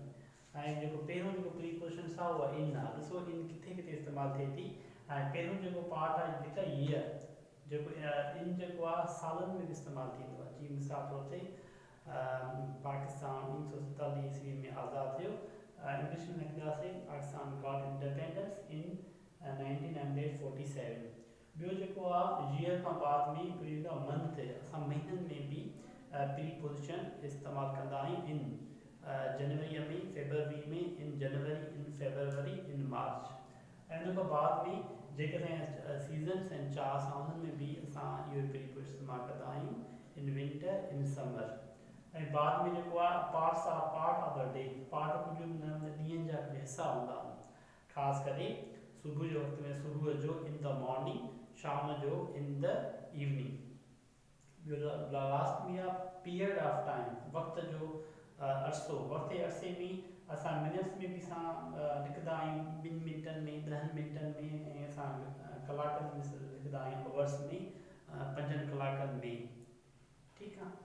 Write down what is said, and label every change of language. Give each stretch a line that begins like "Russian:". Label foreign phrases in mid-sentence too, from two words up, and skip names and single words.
Sindhi: ऐं जेको पहिरियों जेको प्रीपोजिशन आहे उहा इन आहे। ॾिसो इन किथे किथे इस्तेमालु थिए थी। ऐं पहिरियों जेको पार्ट आहे जेका ईयर जेको इन जेको आहे सालनि में इस्तेमालु थींदो आहे। जीअं मिसाल तौर ते पाकिस्तान 1947 ईस्वी में आज़ादु थियो। इंग्लिश में लिखंदासीं
English: Pakistan got independence in 1947.
Sindhi: ॿियो जेको आहे ईयर खां बाद में मंथ असां महीननि में बि प्रीपोजिशन इस्तेमालु कंदा आहियूं।
English: in January
Sindhi: में फेबरवरी में
English: in January in February in March.
Sindhi: ऐं उन खां बाद में जेकॾहिं सीज़न्स आहिनि 4 असां उन्हनि में बि असां इहो प्रीपोजिशन इस्तेमालु कंदा आहियूं।
English: in winter in summer.
Sindhi: ऐं बाद में जेको आहे पार्ट्स आहे
English: part of the day.
Sindhi: पार्ट कुझु ॾींहंनि जा कुझु हिसा हूंदा आहिनि। ख़ासि करे सुबुह जो वक़्त में सुबुह जो
English: in the morning,
Sindhi: शाम जो
English: in the evening.
Sindhi: ॿियो लास्ट में आहे
English: period of time,
Sindhi: वक़्त जो अरसो। अरसे में असां मिनट्स में बि असां लिखंदा आहियूं 2 मिंटनि में 10 मिंटनि में। ऐं असां कलाकनि में लिखंदा आहियूं आवर्स में 5 कलाकनि में। ठीकु आहे।